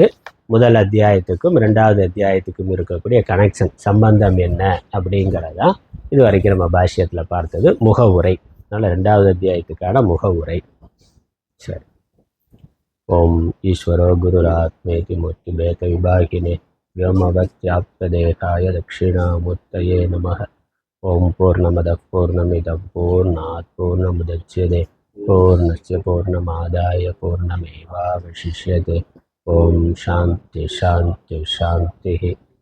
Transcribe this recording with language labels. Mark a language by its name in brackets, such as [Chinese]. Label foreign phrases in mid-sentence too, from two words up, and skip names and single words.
[Tamil] முதல் அத்தியாயத்துக்கும் 2வது அத்தியாயத்துக்கும் இருக்கக்கூடிய கனெக்ஷன் சம்பந்தம் என்ன அப்படிங்கிறதான் இது வரைக்கும் நம்ம பாஷ்யத்தில் பார்த்தது முகவுரை. அதனால் 2வது அத்தியாயத்துக்கான முகவுரை. [Sanskrit] சரி. ॐ ईश्वरो गुरुरात्मेति मूर्ति भेद विभागिने व्योमवत्याप्तदेहाय दक्षिणामूर्तये नमः. ओम पूर्णमदः पूर्णमिदं पूर्णात् पूर्णमुदच्यते पूर्णस्य पूर्णमादाय पूर्णमेवावशिष्यते. ओम शांति शांति शांति.